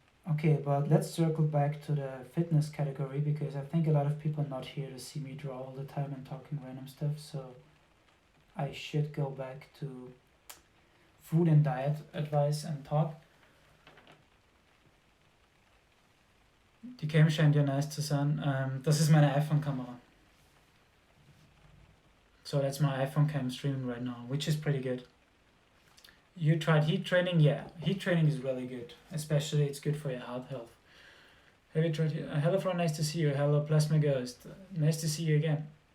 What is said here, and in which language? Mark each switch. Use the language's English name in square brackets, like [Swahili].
[English] Okay, but let's circle back to the fitness category because I think a lot of people are not here to see me draw all the time and talking random stuff, so I should go back to food and diet advice and talk. [German] Die Cam scheint ja nice zu sein. Das ist meine iPhone-Kamera. [English] So that's my iPhone cam streaming right now, which is pretty good. You tried heat training? Yeah, heat training is really good. Especially it's good for your heart health. Have you tried? Hello, Fro, nice to see you. Hello, Plasma Ghost. Nice to see you again.